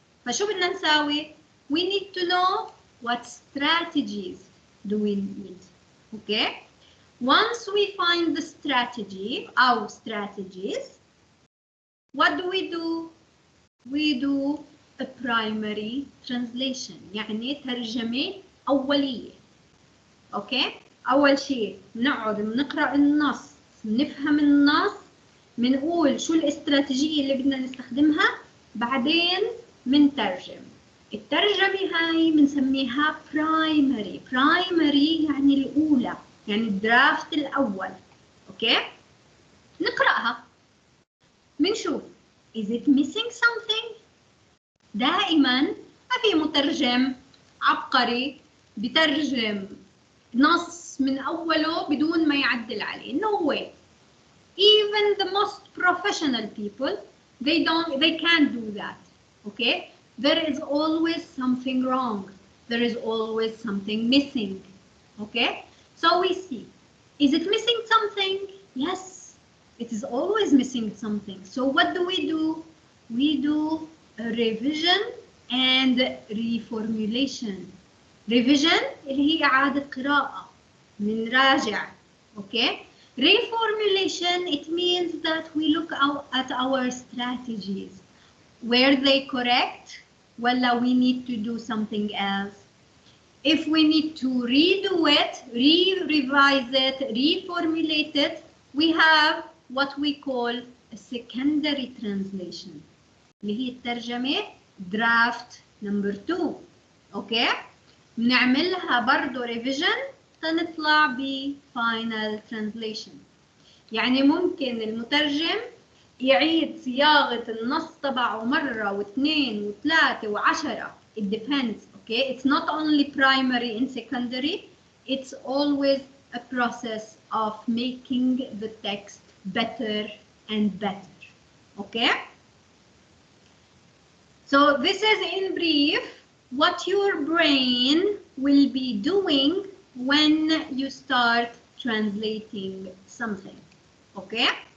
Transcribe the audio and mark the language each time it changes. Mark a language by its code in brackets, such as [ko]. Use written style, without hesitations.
[ar] فشو بدنا نساوي؟ [en] We need to know what strategies do we need. Okay, once we find the strategy or strategies, what do? We do a primary translation، [ar] يعني ترجمة أولية. أوكي؟ أول شيء بنقعد بنقرأ النص، بنفهم النص، بنقول شو الاستراتيجية اللي بدنا نستخدمها، بعدين بنترجم. الترجمة هاي بنسميها primary. primary يعني الأولى، يعني الدرافت الأول. أوكي؟ نقرأها، بنشوف [en] is it missing something؟ [ar] دائما ما في مترجم عبقري بترجم نص من أوله بدون ما يعدل عليه. [en] No way. Even the most professional people, they can't do that. Okay? There is always something wrong. There is always something missing. Okay? So we see, is it missing something? Yes, it is always missing something. So what do? We do a revision and reformulation. [ar] revision اللي هي إعادة قراءة، بنراجع. [en] Okay? Reformulation, it means that we look at our strategies. Were they correct? Well, we need to do something else. If we need to redo it, revise it, reformulate it, we have what we call a secondary translation. [ar] اللي هي الترجمة [en] draft number 2. [ar] اوكي؟ بنعملها برضه revision تنطلع ب [en] final translation. [ar] يعني ممكن المترجم يعيد صياغة النص تبعه مرة واثنين وثلاثة وعشرة. [en] It depends. Okay, it's not only primary and secondary. It's always a process of making the text better and better. Okay. So this is in brief what your brain will be doing when you start translating something. Okay.